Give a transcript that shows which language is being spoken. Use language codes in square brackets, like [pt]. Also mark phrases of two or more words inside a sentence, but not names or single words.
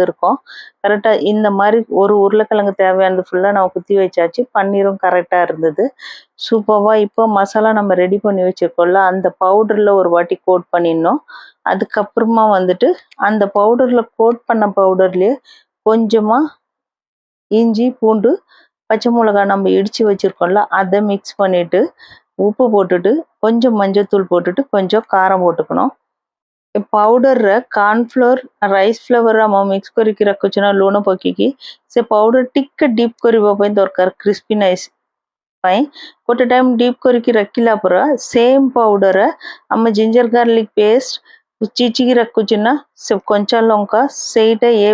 [ta] இருக்கும் கரெக்டாக இந்த மாதிரி ஒரு உருளைக்கிழங்கு தேவையானது ஃபுல்லாக நம்ம குத்தி வச்சாச்சு பன்னீரும் கரெக்டாக இருந்தது சூப்பராக இப்போ மசாலா நம்ம ரெடி பண்ணி வச்சுருக்கோம்ல அந்த பவுடரில் ஒரு வாட்டி கோட் பண்ணிடணும் அதுக்கப்புறமா வந்துட்டு அந்த பவுடரில் கோட் பண்ண பவுடர்லேயே கொஞ்சமாக இஞ்சி பூண்டு பச்சை மிளகாய் நம்ம இடித்து வச்சுருக்கோம்ல அதை மிக்ஸ் பண்ணிவிட்டு உப்பு போட்டுட்டு கொஞ்சம் மஞ்சத்தூள் போட்டுட்டு கொஞ்சம் காரம் போட்டுக்கணும் [or] ପାଉଡରରେ କର୍ଣ୍ଣଫ୍ଲୋର [en] rice flavour [or] ଆମ ମିକ୍ସ କରିକି ରଖୁଛୁ ନା ଲୁଣ ପକେଇକି ସେ ପାଉଡର ଟିକେ ଡିପ୍ କରିବା ପାଇଁ ଦରକାର କ୍ରିସ୍ପିନେସ୍ ପାଇଁ ଗୋଟେ ଟାଇମ୍ ଡିପ୍ କରିକି ରଖିଲା ପରେ ସେମ୍ ପାଉଡର ଆମ [en] ginger garlic paste [or] ଚିଚିକି ରଖୁଛୁ ନା ସେ କଞ୍ଚା ଲଙ୍କା ସେଇଟା ଏ